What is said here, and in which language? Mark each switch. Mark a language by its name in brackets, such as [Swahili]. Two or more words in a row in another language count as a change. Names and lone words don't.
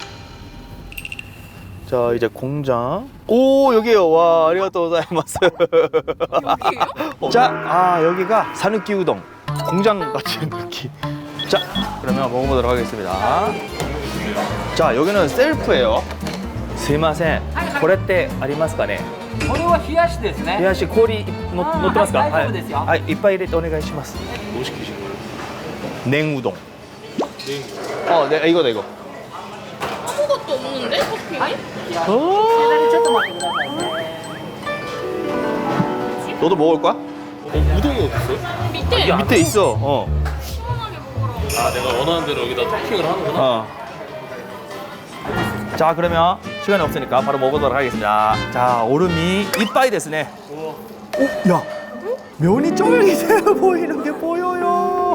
[Korean] 자, 이제 공장. 오, 여기요. [Japanese] 와, ありがとうございます. [Korean] 여기요? 자, 여기가 사누키 우동 공장 같은 느낌. 자, 그러면 먹어보도록 하겠습니다. 자, 여기는 셀프예요. 스미마센. [Japanese] これってありますかね? これは冷やしですね。冷やし氷乗ってますか? はい大丈夫ですよ。はい、いっぱい入れてお願いします. [Korean] 뭐 시키신 거예요? 냉우동. 네. 네, 이거다 이거. 아무것도 없는데 토핑이? [Japanese] ちょっと待ってくださいね。 [Korean] 너도 먹을 거야? 우동이 어딨어요? 밑에. 밑에 있어. 시원하게 먹으라고. 아 내가 원하는 대로 여기다 토핑을 하는구나. 자, 그러면 시간이 없으니까 바로 먹어보도록 하겠습니다. 자, 오름이 [Japanese] いっぱいですね. [Korean] 야, 면이 쫄깃해 보이는 게 보여요.